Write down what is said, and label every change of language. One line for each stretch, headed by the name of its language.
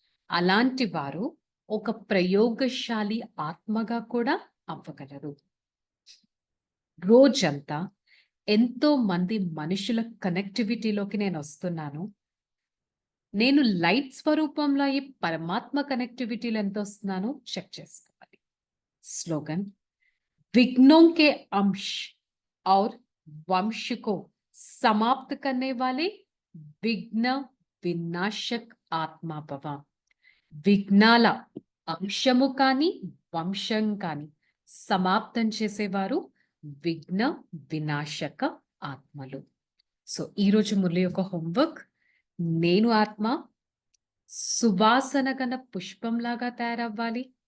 Telugu: అలాంటి వారు ఒక ప్రయోగశాలి ఆత్మగా కూడా అవ్వగలరు. రోజంతా ఎంతో మంది మనుషుల కనెక్టివిటీలోకి నేనొస్తున్నాను. నేను లైట్ స్వరూపంలో ఈ పరమాత్మ కనెక్టివిటీలో ఎంతొస్తున్నానో చెక్ చేసుకోవాలి.
Hindi: స్లోగన్ विघ्नों के अंश और वंश को समाप्त करने वाले విఘ్న వినాశక్ ఆత్మాభవ.
Telugu: విఘ్నాల అంశము కానీ వంశం కానీ సమాప్తం చేసేవారు విఘ్న వినాశక ఆత్మలు. సో ఈరోజు మురళి యొక్క హోంవర్క్, నేను ఆత్మ సువాసన గల పుష్పంలాగా తయారవ్వాలి.